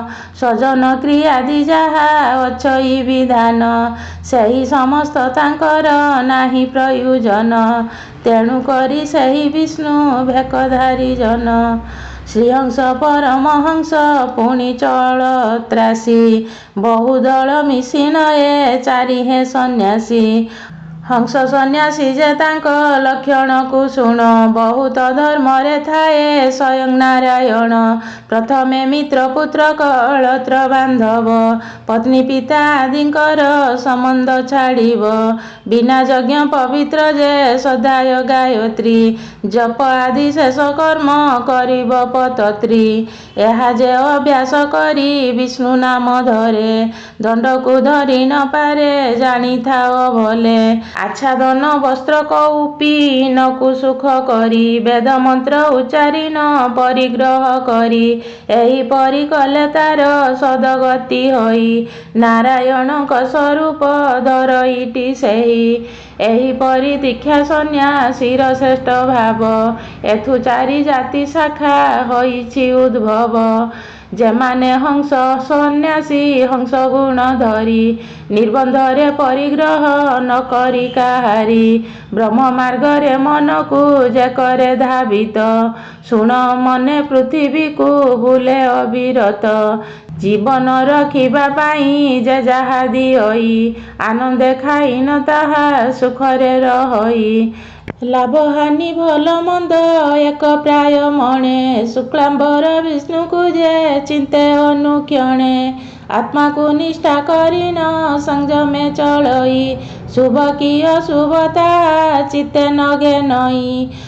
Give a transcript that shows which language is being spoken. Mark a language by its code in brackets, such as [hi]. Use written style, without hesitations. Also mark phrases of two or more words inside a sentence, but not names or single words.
[or] ସଜନ କ୍ରିୟା ଆଦି ଯାହା ଅଛଇ ବିଧାନ ସେହି ସମସ୍ତ ତାଙ୍କର ନାହିଁ ପ୍ରୟୋଜନ ତେଣୁ କରି ସେହି ବିଷ୍ଣୁ ଭେକଧାରୀ ଜନ ଶ୍ରୀହଂସ ପରମହଂସ ପୁଣି ଚଳ ତ୍ରାସୀ ବହୁଦଳ ମିଶିଣ ଏ ଚାରି ହେ ସନ୍ନ୍ୟାସୀ ହଂସ ସନ୍ନ୍ୟାସୀ ଯେ ତାଙ୍କ ଲକ୍ଷଣ କୁ ଶୁଣ ବହୁତ ଧର୍ମ ରେ ଥାଏ ସ୍ୱୟଂ ନାରାୟଣ ପ୍ରଥମେ ମିତ୍ର ପୁତ୍ର କଳତ୍ର ବାନ୍ଧବ ପତ୍ନୀ ପିତା ଆଦିକର ସମ୍ବନ୍ଧ ଛାଡ଼ିବ ବିନା ଯଜ୍ଞ ପବିତ୍ର ଯେ ସଦାୟ ଗାୟତ୍ରୀ ଜପ ଆଦି ଶେଷ କର୍ମ କରିବ ପତତ୍ରୀ ଏହା ଯେ ଅଭ୍ୟାସ କରି ବିଷ୍ଣୁ ନାମ ଧରେ ଦଣ୍ଡ କୁ ଧରି ନ ପାରେ ଜାଣି ଥାଅ ଭଲେ ଆଚ୍ଛାଦନ ବସ୍ତ୍ର କୌପୀ ନକୁ ସୁଖ କରି ବେଦ ମନ୍ତ୍ର ଉଚ୍ଚାରି ନ ପରିଗ୍ରହ କରି ଏହି ପରି କଲେ ତାର ସଦ୍‌ଗତି ହୋଇ ନାରାୟଣଙ୍କ ସ୍ୱରୂପ ଧରଇଟି ସେହି ଏହି ପରି ଦୀକ୍ଷା ସନ୍ନ୍ୟାସୀର ଶ୍ରେଷ୍ଠ ଭାବ ଏଥୁ ଚାରି ଜାତି ଶାଖା ହୋଇଛି ଉଦ୍ଭବ ଯେମାନେ ହଂସ ସନ୍ନ୍ୟାସୀ ହଂସ ଗୁଣ ଧରି ନିର୍ବନ୍ଧରେ ପରିଗ୍ରହ ନ କରି କାହାରି ବ୍ରହ୍ମ ମାର୍ଗରେ ମନ କୁ ଯେ କରେ ଧାବିତ ଶୁଣ ମନେ ପୃଥ୍ୱୀ କୁ ବୁଲେ ଅବିରତ ଜୀବନ ରଖିବା ପାଇଁ ଯେ ଯାହା ଦିଅଇ ଆନନ୍ଦେ ଖାଇ ନ ତାହା ସୁଖରେ ରହଇ ଲାଭ ହାନି ଭଲ ମନ୍ଦ ଏକ ପ୍ରାୟ ମଣେ ଶୁକ୍ଳାମ୍ବର ବିଷ୍ଣୁ କୁ ଯେ ଚିନ୍ତେ ଅନୁକ୍ଷଣେ ଆତ୍ମା କୁ ନିଷ୍ଠା କରି ନ ସଂଯମେ ଚଳଇ ଶୁଭ କି ଅଶୁଭତା ଚିତ୍ତେ ନଗେ ନଇ